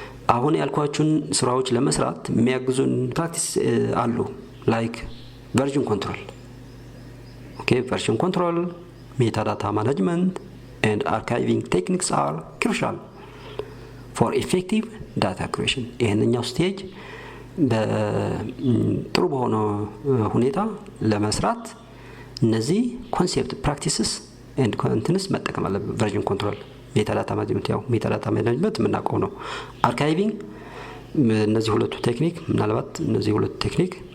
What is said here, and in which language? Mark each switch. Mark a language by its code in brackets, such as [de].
[am] አሁን ያልኳችሁን ስራዎች ለመስራት የሚያግዙን ፕራክቲስ አሉ [en] like version control. Okay, version control, metadata management and archiving techniques are crucial for effective data curation. [am] ይሄንኛው ስቴጅ በጥሩ በሆነ ሁኔታ ለመስራት እነዚህ ኮንሴፕት ፕራክቲስስ ኤንድ ኮንቲኒስ መጠቀም አለብን። ቨርዥን ኮንትሮል፣ ሜታዳታ ማኔጅመንት፣ ያው ሜታዳታ ማኔጅመንት የምናውቀው ነው። አርካይቪንግ፣ እነዚህ ሁለቱ ቴክኒክ ምናልባት እነዚህ ሁለቱ ቴክኒክ